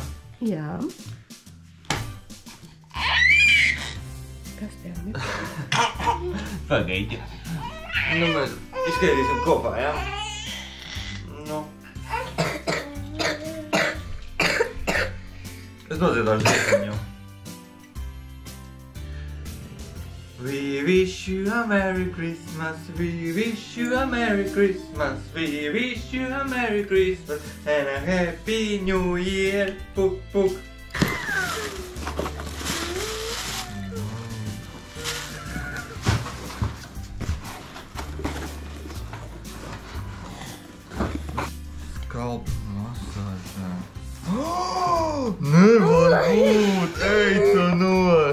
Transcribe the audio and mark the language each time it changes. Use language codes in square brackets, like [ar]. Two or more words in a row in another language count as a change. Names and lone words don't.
[lv] Jā. Kas tev ir? Pagaidi. Nu, mēs izskaitīsim kopā, jā? Nu. Es nodziedāšu dziesmiņu. [en] We wish you a Merry Christmas, we wish you a Merry Christmas, we wish you a Merry Christmas and a Happy New Year. [lv] Puk, puk. Kalpu masāžā. Nevar būt! Ej tu nos!